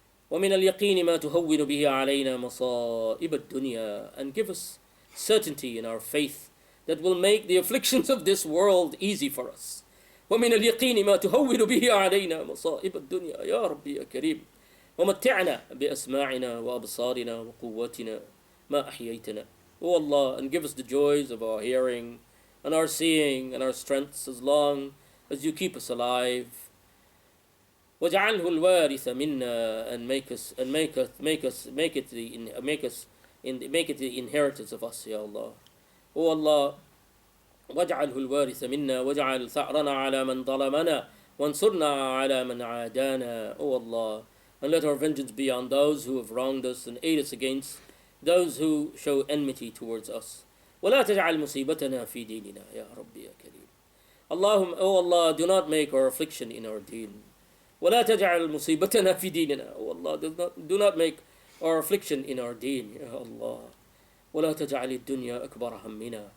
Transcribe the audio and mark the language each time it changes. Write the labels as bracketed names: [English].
[Arabic] ومن اليقين ما تهون به علينا مصائب الدنيا, [English] and give us certainty in our faith that will make the afflictions of this world easy for us. [Arabic] ومن اليقين ما تهون به علينا مصائب الدنيا يا ربي يا كريم ومتعنا بأسماعنا وأبصارنا وقوتنا ما أحييتنا. [English] O Allah, and give us the joys of our hearing and our seeing and our strengths as long as you keep us alive. [Arabic] واجعله الوارث منا, [English] and make it the inheritance of us, Ya Allah. O Allah, [Arabic] واجعله الوارث منا واجعل ثأرنا على من ظلمنا وانصرنا على من عادانا. [English] O Allah, and let our vengeance be on those who have wronged us and aid us against those who show enmity towards us. [Arabic] ولا تجعل مصيبتنا في ديننا يا ربي يا كريم. [English] Allahumma, O Allah, do not make our affliction in our deen. [Arabic] ولا تجعل مصيبتنا في ديننا. [English] O Allah, do not make our affliction in our deen, Ya Allah. [Arabic] ولا تجعل الدنيا أكبر همنا.